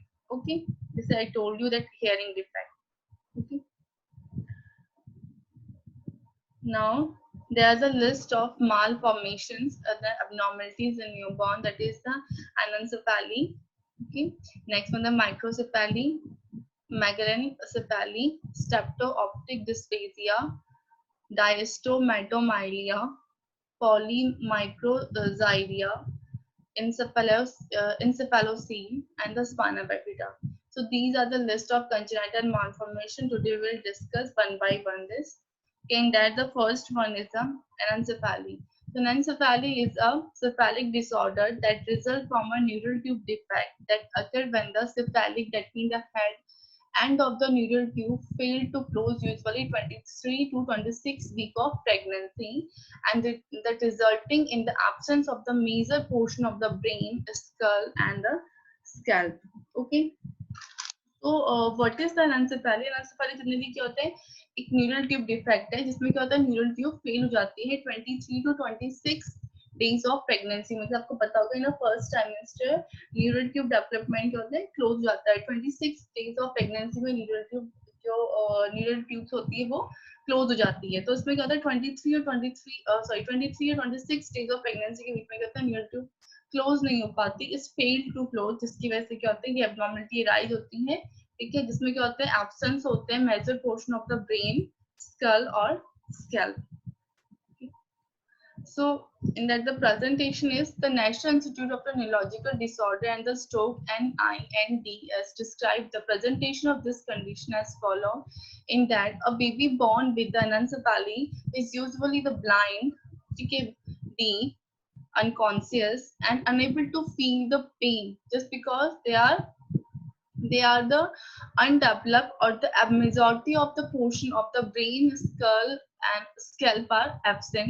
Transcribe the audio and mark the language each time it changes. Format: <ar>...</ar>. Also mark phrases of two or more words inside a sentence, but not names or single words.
<en>Okay, this I told you that hearing defect. Okay, now there's a list of malformations, the abnormalities in newborn, that is the anencephaly. Okay, next one the microcephaly, megalencephaly, stepto-optic dysphasia, diastomatomyelia, polymicrogyria, encephalocele, and the spina bifida. So these are the list of congenital malformation. Today we'll discuss one by one this. Okay, and that the first one is the anencephaly. So anencephaly is a cephalic disorder that results from a neural tube defect that occurs when the cephalic, that means the head end of the neural tube, fail to close usually 23 to 26 week of pregnancy, and that resulting in the absence of the major portion of the brain, skull, and the scalp. Okay, तो what is the anencephaly? anencephaly generally</en> <hi>क्या होता है, एक</hi> <en>neural tube defect</en> <hi>है जिसमें क्या होता है,</hi> <en>neural tube fail</en> <hi>हो जाती है</hi> <en>23 to 26 days of pregnancy</en> <hi>में। आपको पता होगा</hi> <en>in first trimester neural tube development</en> <hi>क्या होता है, क्लोज हो जाता है</hi> <en>26 days of pregnancy</en> <hi>में।</hi> <en>neural tube</en> <hi>जो</hi> <en>neural tubes</en> <hi>होती है वो क्लोज हो जाती है। तो इसमें क्या होता है 23 और 26</hi> <en>days of pregnancy</en> <hi>के बीच में क्या होता है,</hi> <en>neural tube close</en> <hi>नहीं हो पाती,</hi> <en>is fail to close,</en> <hi>जिसकी वजह से क्या होता है कि</hi> <en>abnormality rise</en> <hi>होती है। ठीक है, जिसमें क्या होता है, एब्सेंस होते हैं</hi> <en>major portion of the brain, skull</en> <hi>और स्कैल्प।</hi> <en>So, in that the presentation is the National Institute of the Neurological Disorder and the Stoke NINDS described the presentation of this condition as follow. In that a baby born with the anencephaly is usually the blind, okay, deaf, unconscious, and unable to feel the pain just because they are the undeveloped, or the majority of the portion of the brain, skull, and scalp are absent.</en>